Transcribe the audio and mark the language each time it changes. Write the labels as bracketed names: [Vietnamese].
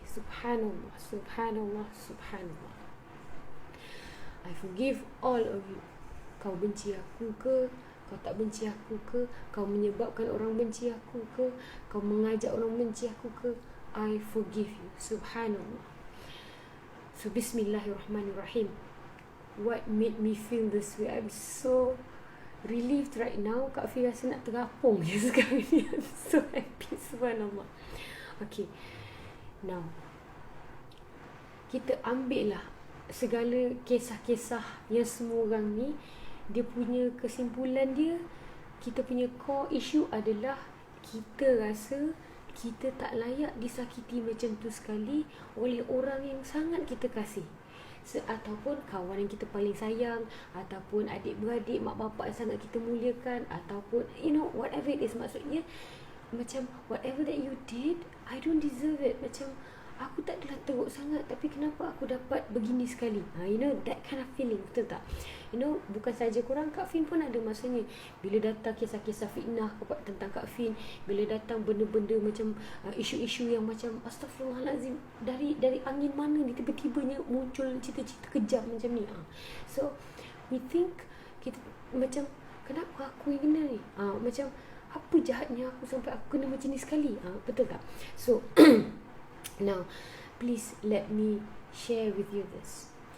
[English] Subhanallah, subhanallah, subhanallah. I forgive all of you. [Malay] Kau benci aku ke, kau tak benci aku ke, kau menyebabkan orang benci aku ke, kau mengajak orang benci aku ke, [English] I forgive you. [Arabic] Subhanallah. So bismillahirrahmanirrahim. [English] What made me feel this way? I'm so relieved right now. [Malay] Kak Fi rasa nak terapung je sekarang ni. [English] I'm so happy, [Malay] subhanallah. Okay, now kita ambil lah segala kisah-kisah yang semua orang ni, dia punya kesimpulan dia, kita punya core issue adalah kita rasa kita tak layak disakiti macam tu sekali oleh orang yang sangat kita kasih, ataupun kawan yang kita paling sayang, ataupun adik-beradik, mak bapak yang sangat kita muliakan, ataupun [English] whatever it is. [Malay] Maksudnya macam [English] whatever that you did, I don't deserve it. [Malay] Macam aku tak adalah teruk sangat, tapi kenapa aku dapat begini sekali? [English] That kind of feeling, [Malay] betul tak? Bukan saja korang, Kak Fin pun ada masanya bila datang kisah-kisah fitnah tentang Kak Fin, bila datang benda-benda macam isu-isu yang macam astaghfirullahalazim, dari angin mana ni tiba-tibanya muncul cerita-cerita kejam macam ni. [English] So we think [Malay] kita macam, kenapa aku yang kena ni? Macam apa jahatnya aku sampai aku kena macam ni sekali? Betul tak? [English] So now, please let me share with you this.